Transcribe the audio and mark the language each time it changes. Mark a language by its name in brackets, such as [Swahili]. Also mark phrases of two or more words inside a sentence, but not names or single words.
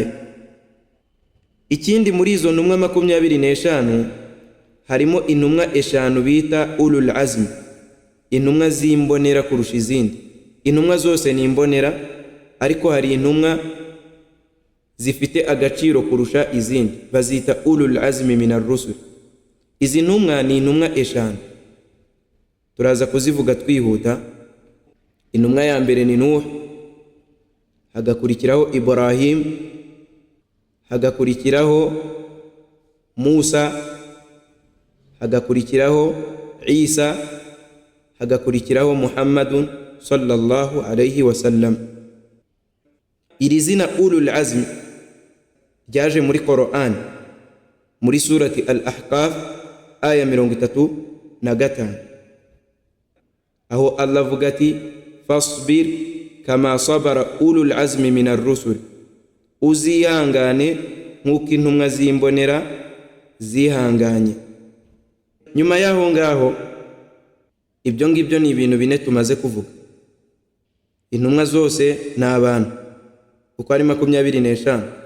[Kinyarwanda] Ikindi, muri izo ntumwa 25 harimo intumwa 5 bita [Arabic] أولو العزم, [Kinyarwanda] intumwa zimbonera kurusha izindi. intumwa zose ni imbonera, ariko hari intumwa zifite agaciro kurusha izindi, bazita [Arabic] أولو العزم من الرسل. [Kinyarwanda] Izi ntumwa ni intumwa eshanu, turaza kuzivuga twihuta. Intumwa ya mbere ni Nuh, hagakurikiraho Ibrahim, hagakurikiraho Musa, hagakurikiraho Isa, hagakurikiraho Muhammadun [Arabic] صلى الله عليه وسلم. [Kinyarwanda] Iri zina [Arabic] أولو العزم [Kinyarwanda] ryaje muri Qur'an, muri surati Al-Ahqaf aya 35, aho Allah avuga ati [Arabic] فاصبر كما صبر أولو العزم من الرسل, [Kinyarwanda] uzihangane nk'uko intumwa z'imbonera zihanganye. Nyuma y'aho ngaho, ibyo ngibyo ni ibintu bine tumaze kuvuga. Intumwa zose ni abantu uko ari 25.